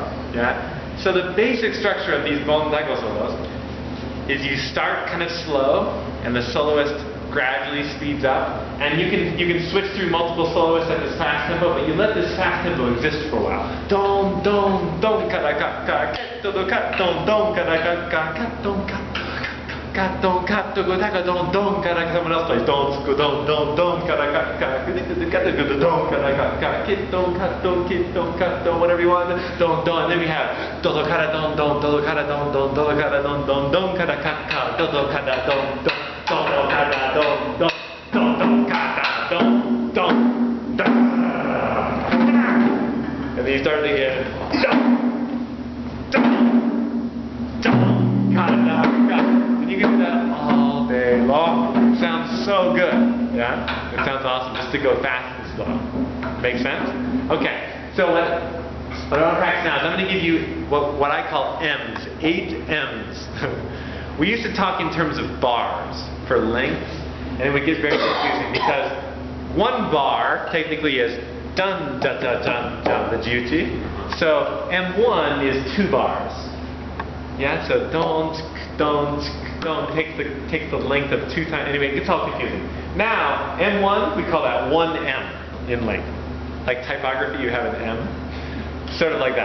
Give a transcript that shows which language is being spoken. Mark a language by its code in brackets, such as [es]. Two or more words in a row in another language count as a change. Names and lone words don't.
[en] Yeah? So the basic structure of these On Ensemble solos is you start kind of slow, and the soloist gradually speeds up, and you can switch through multiple soloists at this fast tempo, but you let this fast tempo exist for a while. Don don don ka da ka ka, do do ka don don ka da ka ka, ka don ka ka don ka do go da ka don don ka da ka. Someone else plays don go don don don ka da ka ka, ka do don ka da ka ka, kit don ka don whatever you want. Don don, and then we have do do ka da don don, do do ka da don don, do do ka da don don don ka da ka ka, do do ka da don don, do do ka da don don, do do ka da don don, and then you start it again. Don ka da ka. You can do that all day long. It sounds so good. Yeah? It sounds awesome just to go fast and slow. Make sense? Okay. So what I want to practice now is I'm going to give you what I call M's. 8 M's. We used to talk in terms of bars for length, and it would get very confusing because 1 bar technically is dun da da dun dun the duty. So M1 is 2 bars. Yeah? So don't takes the length of 2 times. Anyway, it gets all confusing. Now, M1, we call that 1M in length. Like typography, you have an M. Sort of like that.